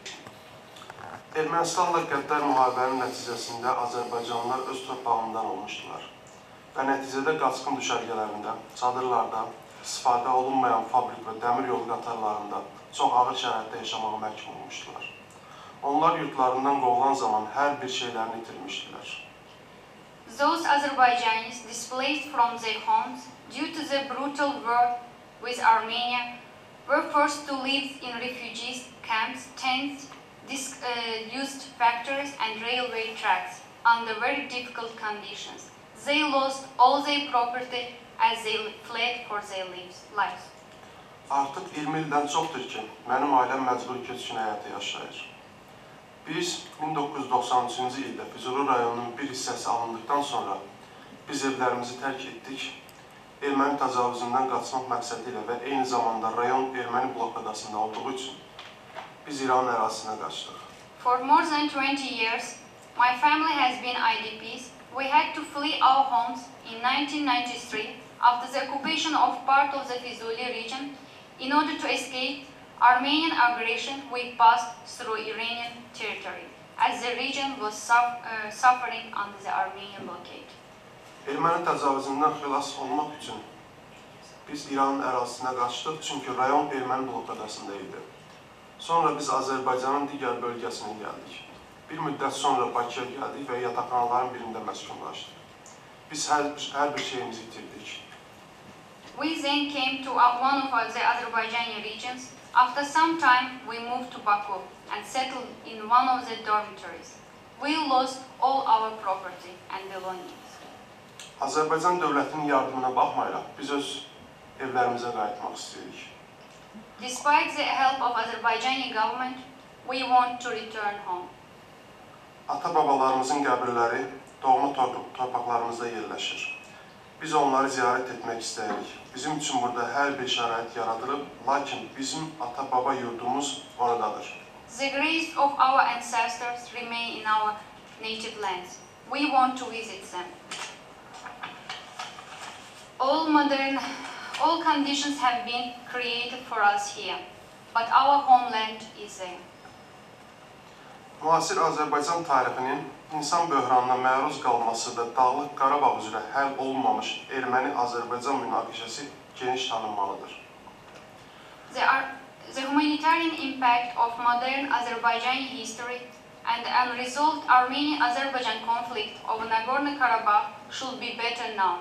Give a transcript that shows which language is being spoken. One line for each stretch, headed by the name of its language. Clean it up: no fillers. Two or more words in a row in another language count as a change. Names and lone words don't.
Azerbaijani: Ermənistanla qəddar müharibənin nəticəsində Azərbaycanlılar öz torpağından olmuşdular və nəticədə qaçqın düşərgələrində, çadırlarda, istifadə olunmayan fabrik və dəmir yolu qatarlarında çox ağır şəraitdə yaşamağa məhkum olmuşdular. Onlar yurtlarından qovulan zaman hər bir şeylərini itirmişdilər.
English: Those Azerbaijanis displaced from their homes due to the brutal war with Armenia were forced to live in refugees camps, tents, disused factories and railway tracks under very difficult conditions. They lost all their property as they fled for their lives.
Azerbaijani: Artıq 20 ildən çoxdur ki, mənim ailəm məcburi köçkün həyatı yaşayır. Biz 1993-cü ildə Füzuli rayonunun bir hissəsi alındıqdan sonra biz evlərimizi tərk etdik, erməni təcavüzündən qaçmaq məqsədi ilə və eyni zamanda rayon erməni blokadasında olduğu üçün biz İran ərazisinə qaçdıq.
English: For more than 20 years, my family has been IDPs. We had to flee our homes in 1993 after the occupation of part of the Füzuli region. In order to escape Armenian aggression, we passed through Iranian territory, as the region was suffering under the Armenian blockade.
Azerbaijani: Erməni təcavüzündən xilas olmaq üçün biz İranın ərazisinə qaçdıq, çünki rayon erməni blokadasında idi. Sonra biz Azərbaycanın digər bölgəsinə gəldik. Bir müddət sonra Bakıya gəldik və yataqxanaların birində məskunlaşdıq. Biz hər bir şeyimizi itirdik.
English: We then came to one of the Azerbaijani regions. After some time, we moved to Baku and settled in one of the dormitories. We lost all our property and belongings.
Azerbaijani: Azərbaycan dövlətinin yardımına baxmayaraq, biz öz evlərimizə qayıtmaq istəyirik.
English: Despite the help of Azerbaijani government, we want to return home.
Azerbaijani: Ata-babalarımızın qəbirləri doğma torpaqlarımızda yerləşir. Biz onları ziyarət etmək istəyirik. Bizim üçün burada hər bir şərait yaradılıb, lakin bizim ata-baba yurdumuz oradadır.
English: The graves of our ancestors remain in our native lands. We want to visit them. All conditions have been created for us here, but our homeland is there.
Azerbaijani: Müasir Azərbaycan tarixinin insan böhranına məruz qalması və Dağlıq Qarabağ üzrə həll olunmamış Erməni-Azərbaycan münaqişəsi geniş tanınmalıdır.
English: The humanitarian impact of modern Azerbaijani history and the unresolved Armenian-Azerbaijan conflict over Nagorno-Karabakh should be better known.